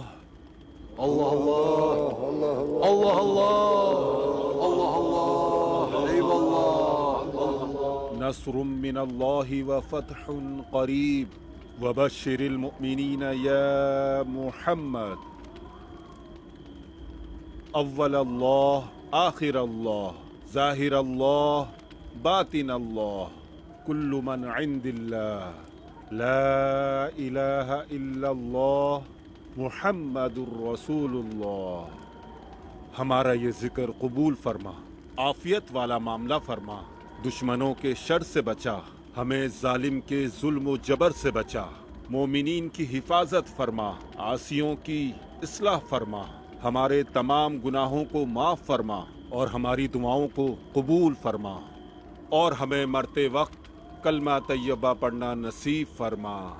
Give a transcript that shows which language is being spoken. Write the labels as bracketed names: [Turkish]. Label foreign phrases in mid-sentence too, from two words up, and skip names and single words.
[Arabic] Allah Allah Allah Allah Allah Allah eyvallah. نصر من الله وفتح قريب وبشر المؤمنين يا محمد أول الله آخر الله ظاهر الله باطن الله كل من عند الله لا إله إلا الله محمد رسول الله. [Urdu] ہمارا یہ ذکر قبول فرما، عافیت والا معاملہ فرما، دشمنوں کے شر سے بچا، ہمیں ظالم کے ظلم و جبر سے بچا، مومنین کی حفاظت فرما، عاصیوں کی اصلاح فرما، ہمارے تمام گناہوں کو معاف فرما اور ہماری دعاؤں کو قبول فرما اور ہمیں مرتے وقت کلمہ طیبہ پڑھنا نصیب فرما.